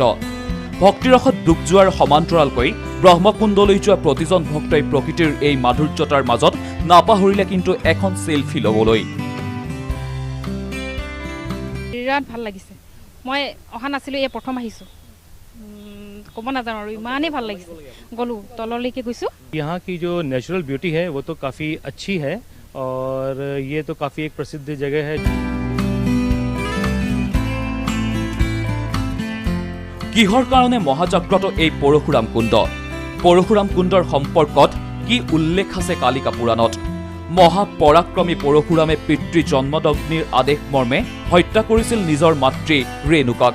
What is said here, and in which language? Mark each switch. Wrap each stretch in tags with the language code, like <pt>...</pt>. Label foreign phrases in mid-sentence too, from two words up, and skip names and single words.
<as>ভক্তিৰসত ডুব যোৱাৰ সমান্তৰালকৈ ব্ৰহ্মকুণ্ডলৈ যোৱা প্ৰতিজন ভক্তই প্ৰকৃতিৰ এই মাধুৰ্যতাৰ মাজত নাপাহৰিলে কিন্তু এখন চেলফি ল'বলৈ। বিৰাট ভাল লাগিছে। মই অহা নাছিলোঁ, এই প্ৰথম আহিছোঁ। ক'ব নাজানো আৰু ইমানেই ভাল লাগিছে। গ'লো তললৈকে গৈছোঁ।</as> <hi>यहाँ की जो</hi> <en>natural beauty</en> <hi>है वो तो काफ़ी अच्छी है और ये तो काफ़ी एक प्रसिद्ध जगह है।</hi> <as>কিহৰ কাৰণে মহাজাগ্ৰত এই পৰশুৰাম কুণ্ড? পৰশুৰাম কুণ্ডৰ সম্পৰ্কত কি উল্লেখ আছে কালিকা পুৰাণত? মহাপৰাক্ৰমী পৰশুৰামে পিতৃ জন্মদগ্নিৰ আদেশ মৰ্মে হত্যা কৰিছিল নিজৰ মাতৃ ৰেণুকাক।</as>